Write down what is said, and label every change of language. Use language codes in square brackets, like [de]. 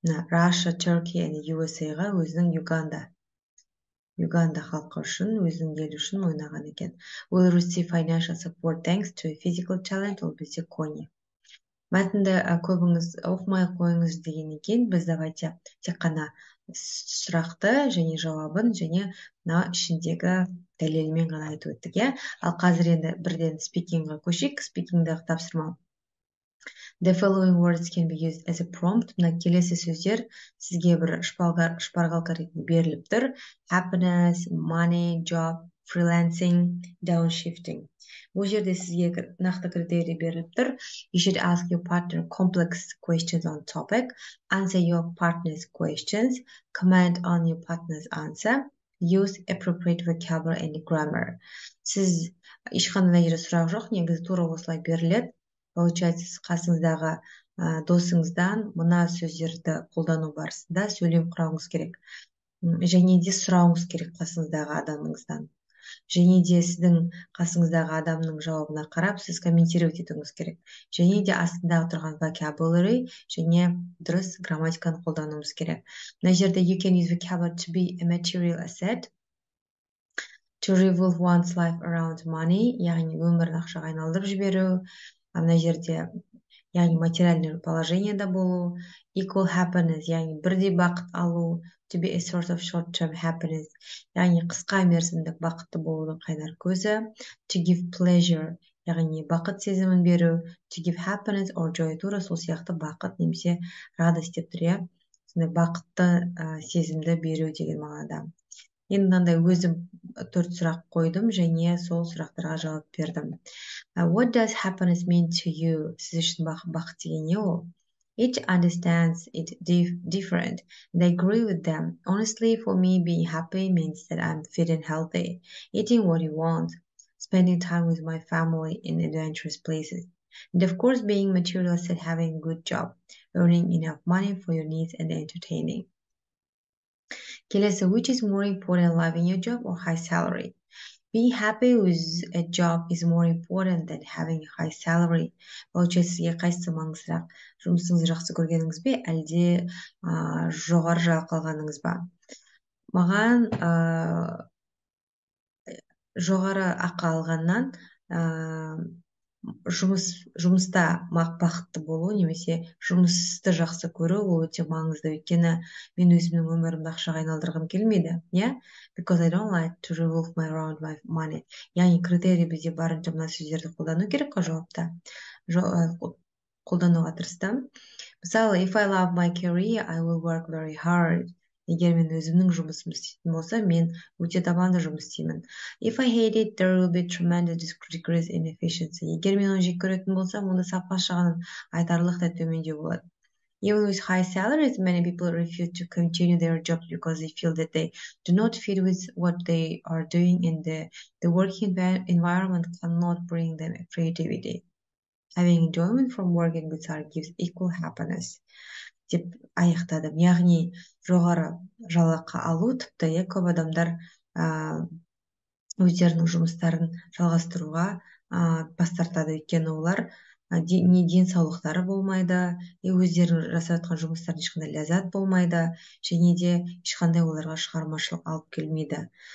[kk] Russia, Turkey and USA-ға өзінің Uganda халқы үшін, өзінің елі үшін ойнаған екен. [en] Will receive financial support thanks to a physical challenge. [kk] Ол бізде Connie. Мәтінді көбіңіз оқымай қойыңыз деген екен, біз давайте тек қана сұрақты және жауабын және ішіндегі дәлелмен ғана айтып өттік. Ал қазір енді бірден спикингға көшейік, спикингдағы тапсырма. [en] The following words can be used as a prompt. [kk] Мына келесі сөздер сізге бір шпаргалка ретінде беріліп тұр. [en] Happiness, money, job, freelancing, downshifting. [kk] Бұл жерде сізге нақты критерий беріліп тұр. [en] You should ask your partner complex questions on topic. Answer your partner's questions. Comment on your partner's answer. Use appropriate vocabulary and grammar. [kk] Сіз ешқандай жерде сұрақ жоқ, негізі тура осылай беріледі. Получается, қасыңыздағы досыңыздан мына сөздерді қолдану барысында сөйлем құрауыңыз керек. Және де сұрауыңыз керек қасыңыздағы адамыңыздан. Және де сіздің қасыңыздағы адамның жауабына қарап, сіз комментировать етуіңіз керек. Және де астындағы тұрған vocabulary және дұрыс грамматиканы қолдануымыз керек. Мына жерде [en] you can use vocabulary to be a material asset, to revolve one's life around money, [kk] яғни өмірін ақшаға айналдырып жіберу. Мына жерде яғни материальный положениеда болу, [en] equal happiness, [kk] яғни бірдей бақыт алу, [en] to be a sort of short-term happiness, [kk] яғни қысқа мерзімдік бақытты болудың қайнар көзі, [en] to give pleasure, [kk] яғни бақыт сезімін беру, [en] to give happiness or joy, [kk] тура сол сияқты бақыт немесе радость деп тұр, сондай бақытты сезімді беру деген мағынада. Енді мынандай өзім 4 сұрақ қойдым және сол сұрақтарға жауап бердім. [en] What does happiness mean to you? [kk] Сіз үшін бақыт деген не ол? [en] Each understands it different, and I agree with them. Honestly, for me, being happy means that I'm fit and healthy, eating what you want, spending time with my family in adventurous places, and of course, being materialistic, having a good job, earning enough money for your needs and entertaining. Kelesi, which is more important, loving your job or high salary? Being happy with a job is more important than having a high salary. [kk] Получается, сізге қайсысы маңыздырақ? Жұмысыңызды жақсы көргеніңіз бе, әлде жоғары жалақы алғаныңыз ба? Маған жоғары ақы алғаннан жұмыста бақытты болу немесе жұмысты жақсы көру ол өте маңызды. Өйткені мен өзімнің өмірімді ақшаға айналдырғым келмейді. [en] Because I don't like to revolve around my money. [kk] Яғни критерий бізде барынша мына сөздерді қолдану керек қой жауапта. Қолдануға тырыстым. [en] Мысалы, if I love my career, I will work very hard. [kk] Егер мен өзімнің жұмысымды істейтін болса, мен өте табанды жұмыс істеймін. [en] If I hate it, there will be tremendous decrease in efficiency. [kk] Егер мен оны жек көретін болсам, онда сапа шығынын айтарлықтай төмендеу болады. [en] Even with high salaries, many people refuse to continue their jobs because they feel that they do not fit with what they are doing, and the working environment cannot bring them creativity. Having enjoyment from working with others gives equal happiness. [kk] Деп аяқтадым. Яғни жоғары жалақы алу тіпті көп адамдар өздерінің жұмыстарын жалғастыруға бас тартады. Өйткені олар не денсаулықтары болмайды, өздерінің жасап жатқан жұмыстарынан ешқандай ләззат болмайды, және де ешқандай оларға шығармашылық алып келмейді.